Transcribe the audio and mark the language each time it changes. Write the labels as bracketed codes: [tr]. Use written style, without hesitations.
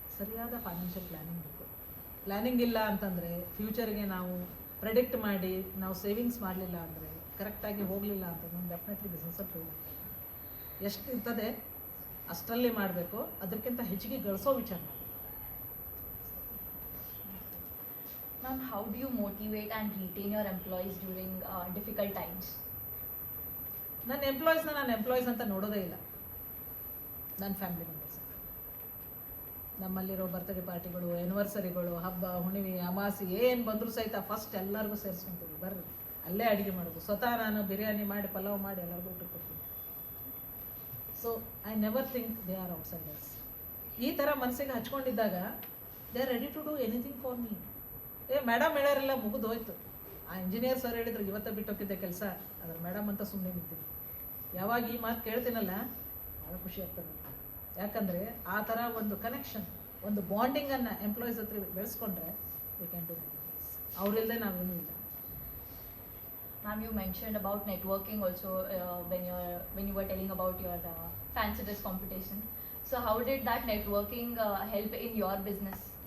[kn] ಸರಿಯಾದ financial planning ಬೇಕು. Planning ಇಲ್ಲ ಅಂತಂದರೆ ಫ್ಯೂಚರ್ಗೆ ನಾವು ಪ್ರೆಡಿಕ್ಟ್ ಮಾಡಿ ನಾವು ಸೇವಿಂಗ್ಸ್ ಮಾಡಲಿಲ್ಲ ಅಂದರೆ, ಕರೆಕ್ಟಾಗಿ ಹೋಗಲಿಲ್ಲ ಅಂತಂದ್ರೆ ಡೆಫಿನೆಟ್ಲಿ ಬಿಸ್ನೆಸ್ಸಲ್ಲಿ ಫೇಲ್ ಆಗ್ತದೆ. ಎಷ್ಟು ಇರ್ತದೆ ಅಷ್ಟರಲ್ಲಿ ಮಾಡಬೇಕು, ಅದಕ್ಕಿಂತ ಹೆಚ್ಚಿಗೆ ಗಳಿಸೋ ವಿಚಾರ ಮಾಡಿ. [en] Ma'am, how do you motivate and retain your employees during difficult times? [kn] ನನ್ನ ಎಂಪ್ಲಾಯೀಸ್ನ ನಾನು ಎಂಪ್ಲಾಯೀಸ್ ಅಂತ ನೋಡೋದೇ ಇಲ್ಲ. ನನ್ನ ಫ್ಯಾಮಿಲಿ ಮೆಂಬರ್ಸ್. ನಮ್ಮಲ್ಲಿರೋ ಬರ್ತ್ಡೇ ಪಾರ್ಟಿಗಳು, ಆ್ಯನಿವರ್ಸರಿಗಳು, ಹಬ್ಬ ಹುಣ್ಣಿಮೆ ಅಮಾಸಿ ಏನು ಬಂದರೂ ಸಹಿತ ಫಸ್ಟ್ ಎಲ್ಲರಿಗೂ ಸೇರಿಸ್ಕೊಂತೀವಿ. ಬರ್ರಿ ಅಲ್ಲೇ ಅಡುಗೆ ಮಾಡೋದು. ಸ್ವತಃ ನಾನು ಬಿರಿಯಾನಿ ಮಾಡಿ ಪಲಾವ್ ಮಾಡಿ ಎಲ್ಲರಿಗೂ ಊಟ ಕೊಡ್ತೀನಿ. [en] So I never think they are outsiders. [kn] ಈ ಥರ ಮನಸ್ಸಿಗೆ ಹಚ್ಕೊಂಡಿದ್ದಾಗ [en] They are ready to do anything for me. [kn] Madam ಹೇಳ್ಯಾರೆಲ್ಲ ಮುಗಿದು ಹೋಯ್ತು. ಆ ಇಂಜಿನಿಯರ್ ಸರ್ ಹೇಳಿದ್ರು ಇವತ್ತ ಬಿಟ್ಟೋಗಿದ್ದೆ ಕೆಲಸ, ಅದ್ರ ಮೇಡಮ್ ಅಂತ ಸುಮ್ಮನೆ ನಿಂತೀನಿ. ಯಾವಾಗ ಈ ಮಾತು ಕೇಳ್ತೀನಲ್ಲ ಭಾಳ ಖುಷಿ ಆಗ್ತದೆ. ಯಾಕಂದರೆ ಆ ಥರ ಒಂದು ಕನೆಕ್ಷನ್, ಒಂದು ಬಾಂಡಿಂಗನ್ನು ಎಂಪ್ಲಾಯೀಸ್ ಹತ್ರ ಬೆಳೆಸ್ಕೊಂಡ್ರೆ [en] we can do [kn] ಅವರಿಲ್ಲದೆ ನಾವೇನೂ ಇಲ್ಲ. [en] Ma'am, you mentioned about networking also when you were telling about your fancy dress competition. So how did that networking help in your business?